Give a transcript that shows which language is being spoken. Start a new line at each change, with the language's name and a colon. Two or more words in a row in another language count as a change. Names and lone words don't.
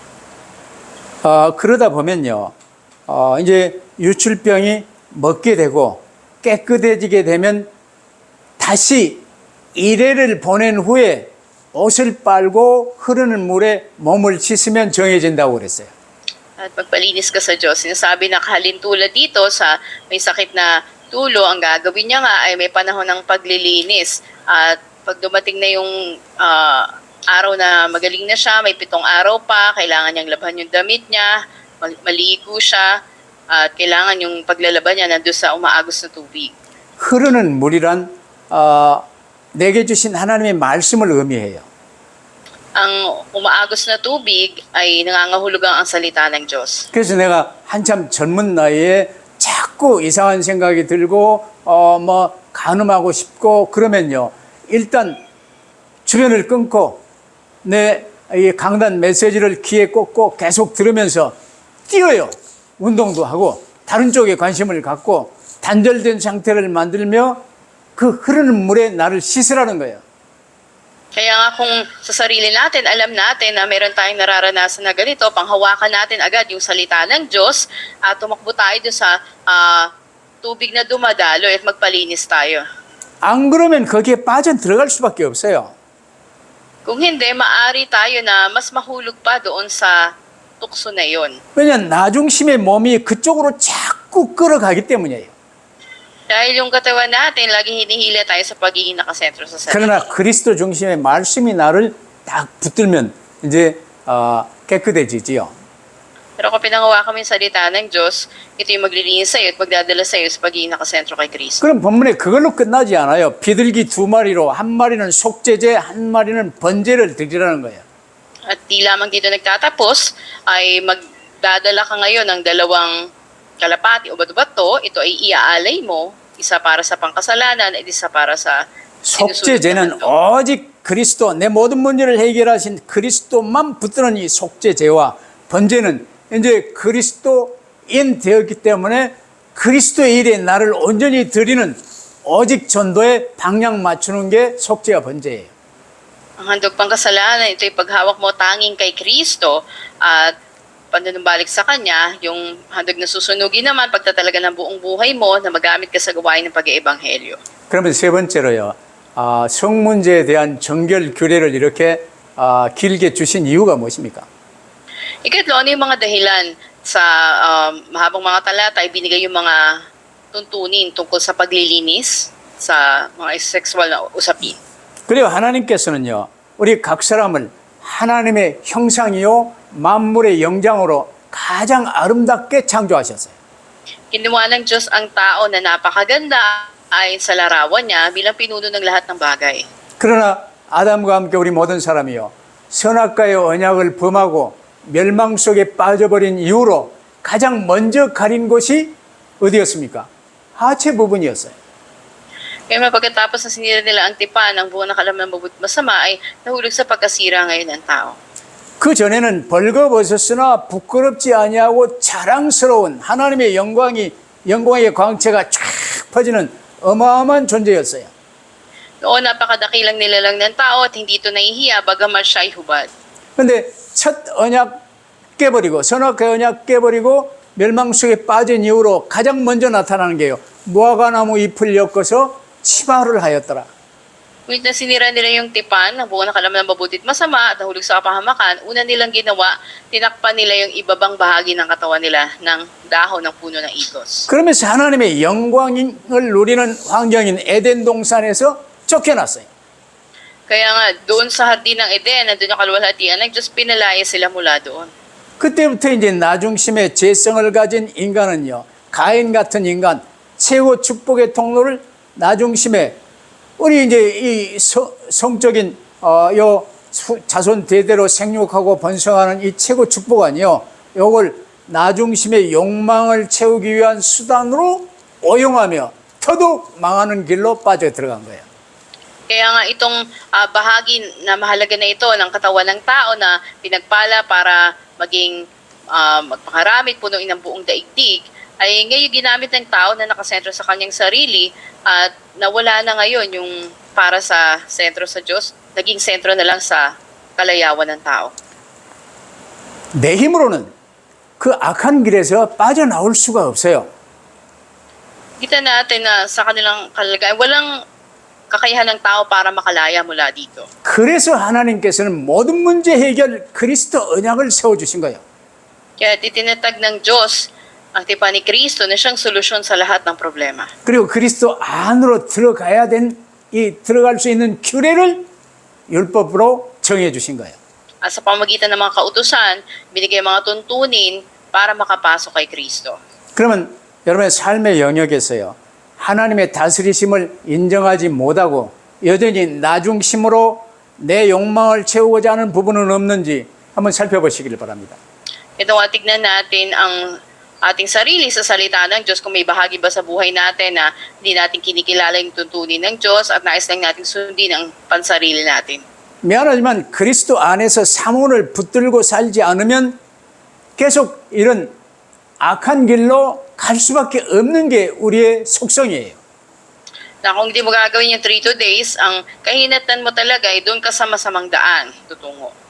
Korean: 그러다 보면요. 이제 유출병이 먹게 되고 깨끗해지게 되면 다시 이래를 보낸 후에 옷을 빨고 흐르는 물에 몸을 씻으면 정해진다고 그랬어요.
Filipino: At magpalinis ka sa Diyos. Sinasabi na kahalintulad dito sa may sakit na tulo, ang gagawin niya nga ay may panahon ng paglilinis. At pag dumating na yung araw na magaling na siya, may 7 araw pa, kailangan niyang labhan yung damit niya, maligo siya, at kailangan yung paglalaban niya nandun sa umaagos na tubig.
Korean: 흐르는 물이란 내게 주신 하나님의 말씀을 의미해요.
Filipino: Ang umaagos na tubig ay nangangahulugang ang salita ng Diyos.
Korean: 그래서 내가 한참 젊은 나이에 자꾸 이상한 생각이 들고 뭐 간음하고 싶고 그러면요. 일단 주변을 끊고 내 이 강단 메시지를 귀에 꽂고 계속 들으면서 뛰어요. 운동도 하고 다른 쪽에 관심을 갖고 단절된 상태를 만들며 그 흐르는 물에 나를 씻으라는 거예요.
Filipino: Kaya nga kung sa sarili natin, alam natin na meron tayong nararanasan na ganito, panghawakan natin agad yung salita ng Diyos at tumakbo tayo doon sa tubig na dumadalo at magpalinis tayo.
Korean: 안 그러면 거기에 빠져 들어갈 수밖에 없어요.
Filipino: Kung hindi, maari tayo na mas mahulog pa doon sa tukso na yon.
Korean: 왜냐하면 나중심의 몸이 그쪽으로 자꾸 끌어가기 때문이에요.
Filipino: Dahil yung katawan natin, laging hinihila tayo sa pagiging nakasentro sa sarili.
Korean: 그러나 그리스도 중심의 말씀이 나를 딱 붙들면 이제 깨끗해지지요.
Filipino: Pero kung pinangawakan mo yung salita ng Diyos, ito yung maglilinis sa'yo at magdadala sa'yo sa pagiging nakasentro kay Kristo.
Korean: 그럼 본문에 그걸로 끝나지 않아요. 비둘기 2마리로 한 마리는 속죄제, 한 마리는 번제를 드리라는 거예요.
Filipino: At di lamang dito nagtatapos, ay magdadala ka ngayon ng 2 kalapati o bato-bato, ito ay iaalay mo, isa para sa pangkasalanan at isa para sa
Korean: 속죄제는 오직 그리스도, 내 모든 문제를 해결하신 그리스도만 붙드는 이 속죄제와 번제는 이제 그리스도인 되었기 때문에 그리스도의 일에 나를 온전히 드리는 오직 전도에 방향 맞추는 게 속죄와 번제예요.
Filipino: Ang handog pangkasalanan, ito ay paghawak mo tanging kay Kristo at panunumbalik sa Kanya, yung handog na susunugin naman, pagtatalaga ng buong buhay mo na magamit ka sa gawain ng pag-iebanghelyo.
Korean: 그러면 세 번째로요. 성문제에 대한 정결 규례를 이렇게 길게 주신 이유가 무엇입니까?
Filipino: Ikatlo, ano yung mga dahilan sa mahabang mga talata ay binigay yung mga tuntunin tungkol sa paglilinis sa mga sexual na usapin.
Korean: 그리고 하나님께서는요, 우리 각 사람을 하나님의 형상이요 만물의 영장으로 가장 아름답게 창조하셨어요.
Filipino: Kinuha ng Diyos ang tao na napakaganda ayon sa larawan niya bilang pinuno ng lahat ng bagay.
Korean: 그러나 아담과 함께 우리 모든 사람이요, 선악과의 언약을 범하고 멸망 속에 빠져버린 이후로 가장 먼저 가린 곳이 어디였습니까? 하체 부분이었어요.
Filipino: Kaya pagkatapos na sinira nila ang tipan ng buong nakalaman ng mabuti masama ay nahulog sa pagkasira ngayon ng tao.
Korean: 그 전에는 벌거벗었으나 부끄럽지 아니하고 자랑스러운 하나님의 영광의 광채가 쫙 퍼지는 어마어마한 존재였어요.
Filipino: Noon napakadakilang nilalang ng tao at hindi ito nahihiya bagaman siya'y hubad.
Korean: 그런데 첫 언약 깨버리고 선악과의 언약 깨버리고 멸망 속에 빠진 이후로 가장 먼저 나타나는 게요, 무화과나무 잎을 엮어서 치마를 하였더라.
Filipino: Ngunit na sinira nila yung tipan ng buong nakalaman ng mabuti at masama at nahulog sa kapahamakan, una nilang ginawa, tinakpan nila yung ibabang bahagi ng katawan nila ng dahon ng puno ng igos.
Korean: 그러면서 하나님의 영광을 누리는 환경인 에덴 동산에서 쫓겨났어요.
Filipino: Kaya nga, doon sa hardin ng Eden, nandun yung kaluwalhatian ng Diyos, pinalaya sila mula doon.
Korean: 그때부터 이제 나중심의 재성을 가진 인간은요, 가인 같은 인간, 최고 축복의 통로를 나중심에 우리 이제 이 성적인 요 자손 대대로 생육하고 번성하는 이 최고 축복 아니요, 요걸 나중심의 욕망을 채우기 위한 수단으로 오용하며 더더욱 망하는 길로 빠져 들어간 거예요.
Filipino: Kaya nga itong bahagi na mahalaga na ito ng katawan ng tao na pinagpala para maging magpakaramit, punuin ng buong daigdig, ay ngayon ginamit ng tao na nakasentro sa kanyang sarili at nawala na ngayon yung para sa sentro sa Diyos, naging sentro na lang sa kalayawan ng tao.
Korean: 내 힘으로는 그 악한 길에서 빠져나올 수가 없어요.
Filipino: Kita natin na sa kanilang kalagayan, walang kakayahan ng tao para makalaya mula dito.
Korean: 그래서 하나님께서는 모든 문제 해결 그리스도 언약을 세워주신 거예요.
Filipino: Kaya titinatag ng Diyos ang tipan ni Kristo na siyang solusyon sa lahat ng problema.
Korean: 그리고 그리스도 안으로 들어갈 수 있는 규례를 율법으로 정해 주신 거예요.
Filipino: At sa pamagitan ng mga kautusan, binigay mga tuntunin para makapasok kay Kristo.
Korean: 그러면 여러분의 삶의 영역에서요, 하나님의 다스리심을 인정하지 못하고 여전히 나중심으로 내 욕망을 채우고자 하는 부분은 없는지 한번 살펴보시길 바랍니다.
Filipino: Ito nga, tignan natin ang ating sarili sa salita ng Diyos, kung may bahagi ba sa buhay natin na hindi natin kinikilala yung tuntunin ng Diyos at nais lang natin sundin ang pansarili natin.
Korean: 미안하지만 그리스도 안에서 사문을 붙들고 살지 않으면 계속 이런 악한 길로 갈 수밖에 없는 게 우리의 속성이에요.
Filipino: Na kung hindi mo gagawin yung 3 days, ang kahinatan mo talaga ay doon ka sa masamang daan tutungo.